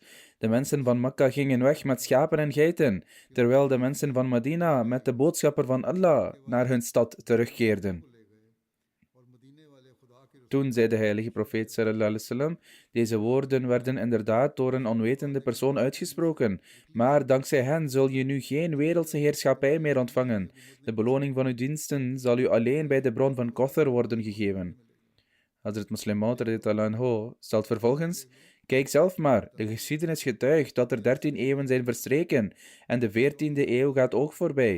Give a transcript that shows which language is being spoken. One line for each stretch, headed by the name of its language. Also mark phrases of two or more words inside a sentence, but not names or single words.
Dutch: De mensen van Mekka gingen weg met schapen en geiten, terwijl de mensen van Medina met de boodschapper van Allah naar hun stad terugkeerden. Toen zei de heilige profeet
Arabic: صلى الله عليه وسلم:
Dutch: deze woorden werden inderdaad door een onwetende persoon uitgesproken, maar dankzij hen zul je nu geen wereldse heerschappij meer ontvangen. De beloning van uw diensten zal u alleen bij de bron van Kauthar worden gegeven. Hazrat Muslim Maud
Arabic: رضي الله عنه
Dutch: stelt vervolgens: kijk zelf maar, de geschiedenis getuigt dat er 13 eeuwen zijn verstreken en de 14e eeuw gaat ook voorbij.